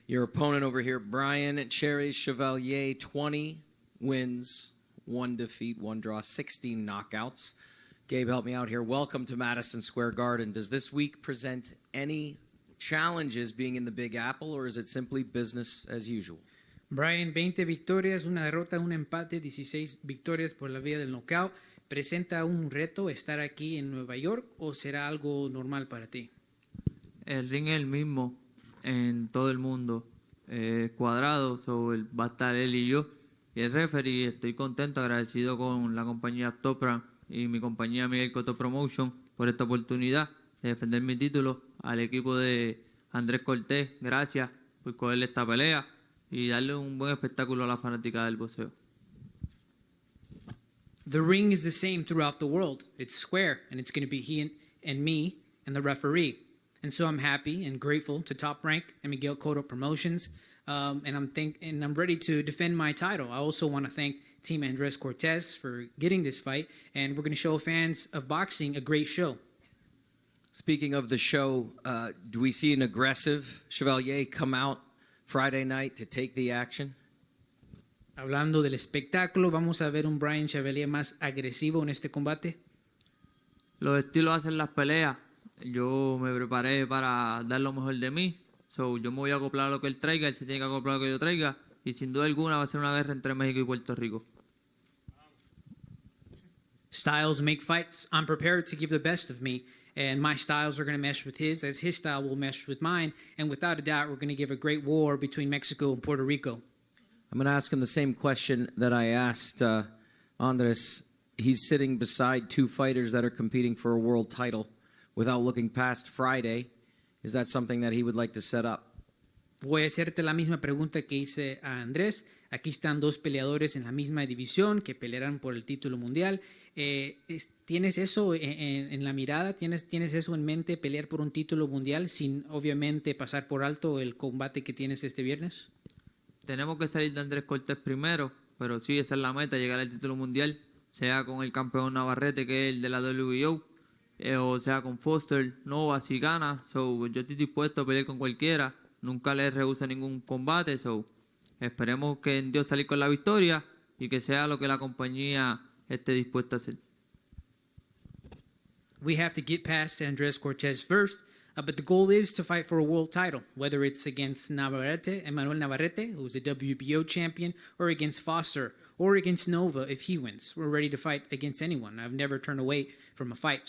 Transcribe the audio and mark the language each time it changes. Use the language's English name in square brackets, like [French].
[English] Your opponent over here, Torres Chevalier, 20 wins, 1 defeat, 1 draw, 16 knockouts. Gabe, help me out here. Welcome to Madison Square Garden. Does this week present any challenges being in the Big Apple, or is it simply business as usual? [Spanish] Brian, 20 victorias, una derrota, un empate, 16 victorias por la vía del knockout. ¿Presenta un reto estar aquí en Nueva York o será algo normal para ti? El ring es el mismo en todo el mundo, cuadrado, va a estar él y yo. Y el referee, estoy contento, agradecido con la compañía Top Rank y mi compañía Miguel Cotto Promotion por esta oportunidad de defender mi título. Al equipo de Andrés Cortés, gracias por cogerle esta pelea y darle un buen espectáculo a la fanática del boxeo. [English] The ring is the same throughout the world. It's square, and it's going to be he and me and the referee. And so I'm happy and grateful to Top Rank and Miguel Cotto Promotions, and I'm ready to defend my title. I also want to thank Team Andres Cortez for getting this fight, and we're going to show fans of boxing a great show. Speaking of the show, do we see an aggressive Chevalier come out Friday night to take the action? [Spanish] Hablando del espectáculo, vamos a ver un Brian Chevalier más agresivo en este combate. Los estilos hacen las peleas. Yo me preparé para dar lo mejor de mí. Yo me voy a acoplar a lo que él traiga, él se tiene que acoplar a lo que yo traiga. Y sin duda alguna va a ser una guerra entre México y Puerto Rico. [English] Styles make fights. I'm prepared to give the best of me. And my styles are going to mesh with his, as his style will mesh with mine. And without a doubt, we're going to give a great war between Mexico and Puerto Rico. I'm going to ask him the same question that I asked Andres. He's sitting beside 2 fighters that are competing for a world title without looking past Friday. Is that something that he would like to set up? [Spanish] Voy a hacerte la misma pregunta que hice a Andrés. Aquí están 2 peleadores en la misma división que pelearán por el título mundial. ¿Tienes eso en la mirada? ¿Tienes eso en mente, pelear por un título mundial sin obviamente pasar por alto el combate que tienes este viernes? Tenemos que salir de Andrés Cortés primero, pero sí, esa es la meta, llegar al título mundial, sea con el campeón Navarrete, que es el de la WBO, o sea con Foster, Nova, si gana. Yo estoy dispuesto a pelear con cualquiera, nunca le rehúso ningún combate. Esperemos que en Dios salir con la victoria y que sea lo que la compañía esté dispuesta a hacer. [English] We have to get past Andrés Cortez first, but the goal is to fight for a world title, whether it's against Emmanuel Navarrete, who's the WBO champion, or against Foster, or against Nova if he wins. We're ready to fight against anyone. I've never turned away from a fight.